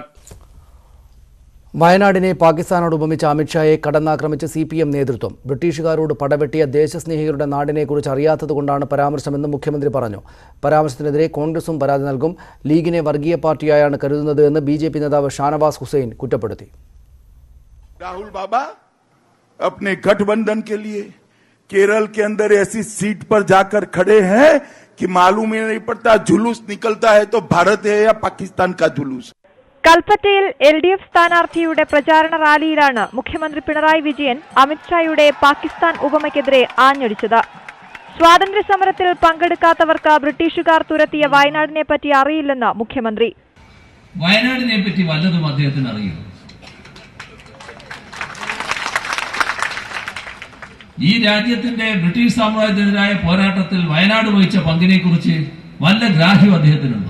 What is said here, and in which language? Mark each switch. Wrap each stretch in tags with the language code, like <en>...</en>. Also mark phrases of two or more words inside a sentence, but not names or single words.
<ml>വയനാടിനെ പാകിസ്ഥാനോട് ഉപമിച്ച അമിത്ഷായെ കടന്നാക്രമിച്ച് CPM നേതൃത്വം. ബ്രിട്ടീഷുകാരോട് പടവെട്ടിയ ദേശസ്നേഹികളുടെ നാടിനെക്കുറിച്ച് അറിയാത്തതുകൊണ്ടാണ് പരാമർശമെന്ന് മുഖ്യമന്ത്രി പറഞ്ഞു. പരാമർശത്തിനെതിരെ കോൺഗ്രസും പരാതി നൽകും. ലീഗിനെ വർഗീയ പാർട്ടിയായാണ് കരുതുന്നത് എന്ന് BJP നേതാവ് ഷാനവാസ് ഹുസൈൻ കുറ്റപ്പെടുത്തി.</ml> <hi>राहुल बाबा अपने गठबंधन के लिए केरल के अंदर ऐसी सीट पर जाकर खड़े हैं कि मालूम ही नहीं पड़ता जुलूस निकलता है तो भारत है या पाकिस्तान का जुलूस.</hi> <ml>കൽപ്പറ്റയിൽ LDF സ്ഥാനാർത്ഥിയുടെ പ്രചാരണ റാലിയിലാണ് മുഖ്യമന്ത്രി പിണറായി വിജയൻ അമിത്ഷായുടെ പാകിസ്ഥാൻ ഉപമയ്ക്കെതിരെ ആഞ്ഞടിച്ചത്. സ്വാതന്ത്ര്യ സമരത്തിൽ പങ്കെടുക്കാത്തവർക്ക് ബ്രിട്ടീഷുകാർ തുരത്തിയ വയനാടിനെ പറ്റി അറിയില്ലെന്ന് മുഖ്യമന്ത്രി. വയനാടിനെ പറ്റി വല്ലതും അദ്ദേഹത്തിന് അറിയും? ഈ രാജ്യത്തിന്റെ ബ്രിട്ടീഷ് സാമ്രാജ്യത്തിനെതിരായ പോരാട്ടത്തിൽ വയനാട് വഹിച്ച പങ്കിനെ കുറിച്ച് വല്ല ഗ്രാഹ്യം അദ്ദേഹത്തിനുണ്ടോ?</ml>